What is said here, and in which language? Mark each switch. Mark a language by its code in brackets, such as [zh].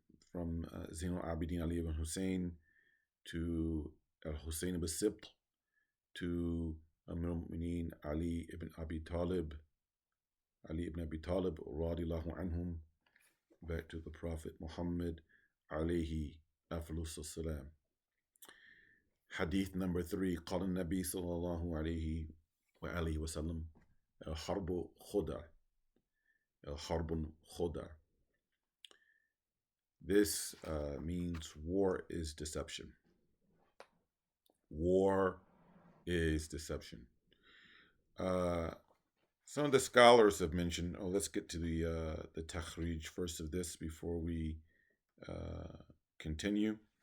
[en] from Zain al-Abidin Ali ibn Hussein to al-Hussein ibn Sibt to Amir al-Mu'mineen Ali ibn Abi Talib radiallahu anhum, back to the Prophet Muhammad alayhi aflus salam. Hadith number 3. [ar] قال النبي صلى الله عليه وآله وسلم الحرب خدع. الحرب خدع. [en] This means war is deception. War is deception. Some of the scholars have mentioned, let's get to the takhrij first of this before we continue.